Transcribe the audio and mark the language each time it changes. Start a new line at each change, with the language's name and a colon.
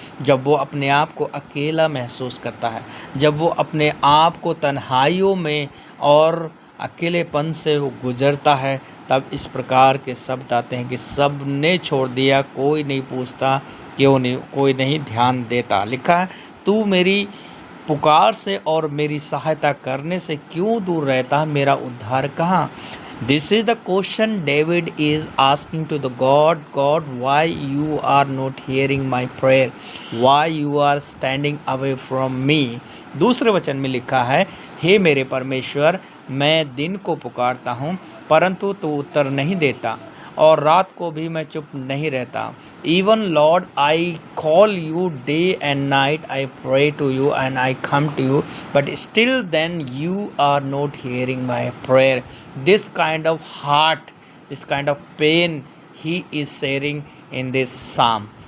Hindi: जब वो अपने आप को अकेला महसूस करता है, जब वो अपने आप को तन्हाइयों में और अकेलेपन से वो गुजरता है, तब इस प्रकार के शब्द आते हैं कि सब ने छोड़ दिया, कोई नहीं पूछता, क्यों नहीं, कोई नहीं ध्यान देता। लिखा है, तू मेरी पुकार से और मेरी सहायता करने से क्यों दूर रहता, मेरा उद्धार कहाँ।
English: This is the question David is asking to the God, why you are not hearing my prayer? Why you are standing away from me?
Hindi: दूसरे वचन में लिखा है, हे मेरे परमेश्वर, मैं दिन को पुकारता हूँ परंतु तू उत्तर नहीं देता, और रात को भी मैं चुप नहीं रहता।
English: Even Lord, I call you day and night, I pray to you and I come to you, but still then you are not hearing my prayer. This kind of heart, this kind of pain he is sharing in this psalm.